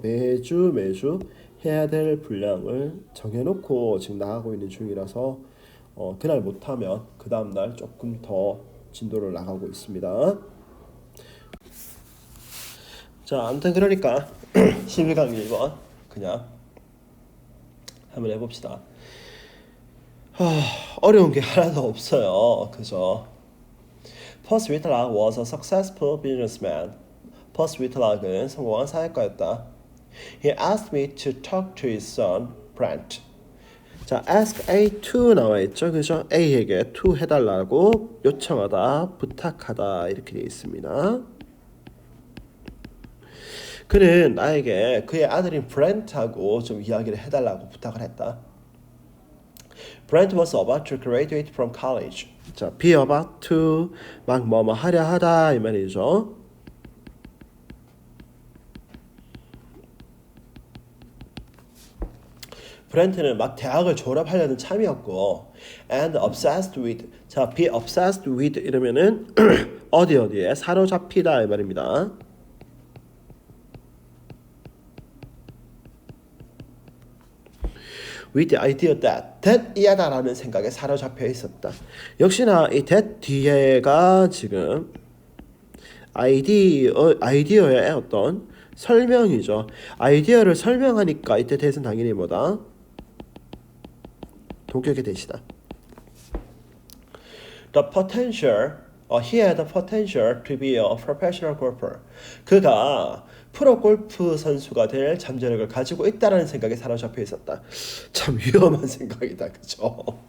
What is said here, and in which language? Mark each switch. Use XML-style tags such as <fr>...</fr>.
<ko>매주 해야 될 분량을 정해놓고 지금 나가고 있는 중이라서 그날 못하면 그 다음날 조금 더 진도를 나가고 있습니다. 자, 아무튼 그러니까 11강 1번 그냥 한번 해봅시다. 어려운 게 하나도 없어요. 그죠?</ko> <en>퍼스 위틀락 was a successful businessman.</en> <ko>퍼스 위틀락은 성공한 사회가였다.</ko> <en>He asked me to talk to his son, Brent.</en> <ko>자, ask A to 나와 있죠, 그죠? A에게 to 해달라고 요청하다, 부탁하다 이렇게 되어 있습니다. 그는 나에게 그의 아들인 브렌트하고 좀 이야기를 해달라고 부탁을 했다.</ko> <en>Brent was about to graduate from college.</en> <ko>자,</ko> <en>be about to</en> <ko>막 뭐뭐 하려 하다 이 말이죠. 브렌트는 막 대학을 졸업하려는 참이었고,</ko> <en>and obsessed with.</en> <ko>자,</ko> <en>be obsessed with</en> <ko>이러면은 어디에 사로잡히다 이 말입니다.</ko> <en>with the idea that</en> <ko>이하다라는 생각에 사로잡혀 있었다. 역시나 이 that 뒤에가 지금 아이디어의 어떤 설명이죠. 아이디어를 설명하니까 이때 that은 당연히 뭐다? 동격의 that이다.</ko> <en>The potential, he had the potential to be a professional golfer.</en> <ko>그가 프로 골프 선수가 될 잠재력을 가지고 있다라는 생각에 사로잡혀 있었다. 참 위험한 생각이다, 그죠?</ko>